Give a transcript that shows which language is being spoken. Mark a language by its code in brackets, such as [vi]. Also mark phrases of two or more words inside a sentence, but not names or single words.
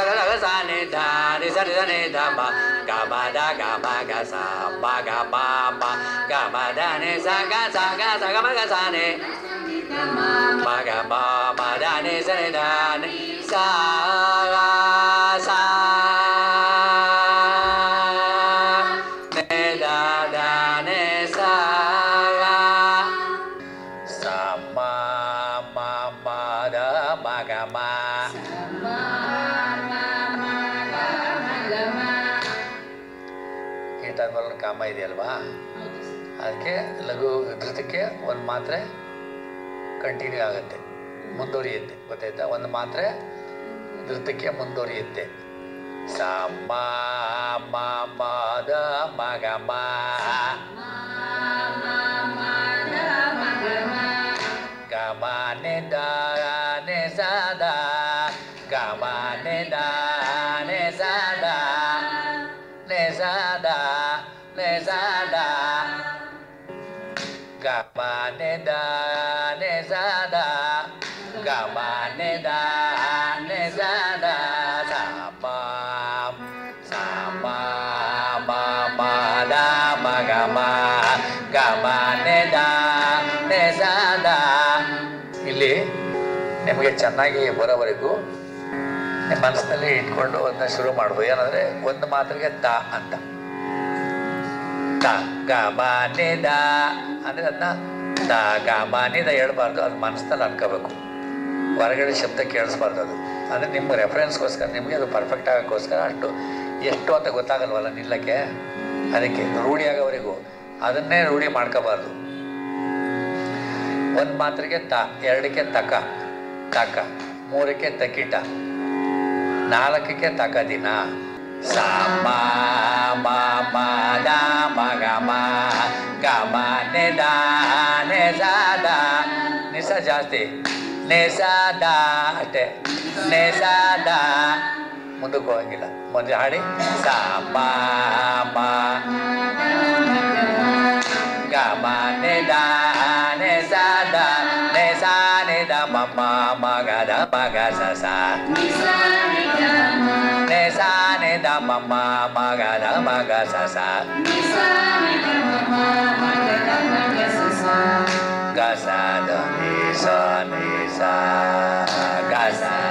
[kn] ಗ ಸ ಗ ಸಾ ನೆ ದ ನೆ ಸ ನೆ ದ ನೆ ದ ಮ ಗ ಮ ದ ಗ ಮ ಗ ಸಾ ಮ ಗ ಮ ಮ ಗ ಮ ದ ನೆ ಸ ಗ ಸ ಗ ಸ ಗ ಮ ಗ ಸಾ ನೆ ಮ ಗ ಮ ಮ ದ ನೆ ಸ ನೆ ದ ನೆ ಸಾ ಸಾ ನೆ ದ ದ ನೆ ಸಾ ಸಾ ಮ ಮ ಮ ದ ಮ ಗ ಮ. ಈ ಟೈಮಲ್ಲಿ ಕಾಮ ಇದೆಯಲ್ವಾ, ಅದಕ್ಕೆ ಲಘು ಧೃತಕ್ಕೆ ಒಂದು ಮಾತ್ರೆ ಕಂಟಿನ್ಯೂ ಆಗುತ್ತೆ, ಮುಂದುವರಿಯುತ್ತೆ. ಗೊತ್ತಾಯ್ತಾ? ಒಂದು ಮಾತ್ರೆ ಧೃತಕ್ಕೆ ಮುಂದುವರಿಯುತ್ತೆ. ಸ ಮ ಮ ಮ ದ ಮ ಗ ಮ ಗ ಮ ನೆ ದ ನೆ ಸ ದ ಗ ಮ ನೆ ದ ನೆ ಸ ದ ನೆ ಸ ದ ನೆ ಸ ದ ಗ ಮ ನೆ ದ ನೆ ಸ ದ ಗ ಮ ನೆ ದ ನೆ ಸ ದ ಸ ಮ ಸ ಮ ಮ ಮ ದ ಮ ಗ ಮ ಗ ಮ ನೆ ದ ನೆ ಸ ದ. ಇಲ್ಲಿ ನಿಮಗೆ ಚೆನ್ನಾಗಿ ಬರೋವರೆಗೂ ನಿಮ್ಮ ಮನಸ್ಸಿನಲ್ಲಿ ಇಟ್ಕೊಂಡು ಅದನ್ನ ಶುರು ಮಾಡ್ಬೋದು. ಏನಂದರೆ ಒಂದು ಮಾತ್ರೆಗೆ ತ ಅಂತ, ತ ಗ ಮ ನೆ ದ ಅಂದರೆ ಅದನ್ನ ತ ಗ ಮ ನೆ ದ ಹೇಳ್ಬಾರ್ದು, ಅದು ಮನಸ್ಸಿನಲ್ಲಿ ಅನ್ಕೋಬೇಕು, ಹೊರಗಡೆ ಶಬ್ದ ಕೇಳಿಸ್ಬಾರ್ದು. ಅದು ಅಂದರೆ ನಿಮ್ಮ ರೆಫರೆನ್ಸ್ಗೋಸ್ಕರ, ನಿಮಗೆ ಅದು ಪರ್ಫೆಕ್ಟ್ ಆಗೋಕ್ಕೋಸ್ಕರ ಅಷ್ಟು ಎಷ್ಟು ಅಂತ ಗೊತ್ತಾಗಲ್ವಲ್ಲ ನಿಲ್ಲಕ್ಕೆ, ಅದಕ್ಕೆ ರೂಢಿ ಆಗೋವರೆಗೂ ಅದನ್ನೇ ರೂಢಿ ಮಾಡ್ಕೋಬಾರ್ದು. ಒಂದು ಮಾತ್ರೆಗೆ ತ, ಎರಡಕ್ಕೆ ತಕ ತಕ, ಮೂರಕ್ಕೆ ತಕಿಟ, ನಾಲ್ಕಕ್ಕೆ ತಕದಿನ. ಸ ಮ ಮ ಮ ದ ಮ ಗ ಮ ಗ ಮ ನೆ ದ ನೆ ಸ ದ ನಿ ಸ ಜಾಸ್ತಿ ನೆ ಸ ದ ಅಷ್ಟೇ, ನೆ ಸ ದ ಮುಂದಕ್ಕೆ ಹೋಗಂಗಿಲ್ಲ. ಮೊದಲು ಹಾಡಿ ಸ ಮ ಮ ಗ ಮ ನೆ ದ ನೆ ಸ ದ ನೆ ಸ ನೆ ದ ಮ ಮ ಮ ಗ ದ ಮ ಗ ಸ ಸ ನೆ ಸ ನೆ ದ ಮ ಮ ಮ ಗ ದ ಮ ಗ ಸ ಸ ಗ ಸ ದ ನಿ ಸ ನಿ ಸ ಗ ಸ